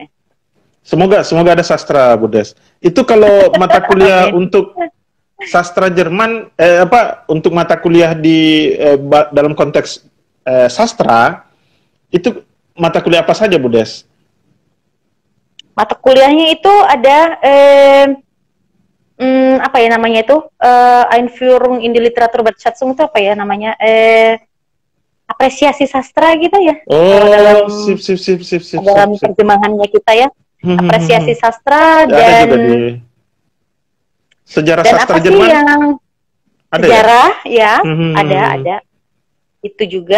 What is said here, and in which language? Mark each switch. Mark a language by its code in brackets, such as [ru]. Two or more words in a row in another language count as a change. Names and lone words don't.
[id] Semoga ada sastra, Bu Des. Itu kalau mata kuliah untuk sastra Jerman, untuk mata kuliah di dalam konteks sastra, itu mata kuliah apa saja, Bu Des? Mata kuliahnya itu ada apa ya namanya itu? [de] Einführung in die Literaturwertschätzung [id] itu apa ya namanya? Apresiasi sastra gitu ya. Oh, sip. Dalam terjemahannya kita ya. Apresiasi sastra dan sejarah dan sastra apa Jerman. Sih yang ada sejarah ya? Ada. Itu juga.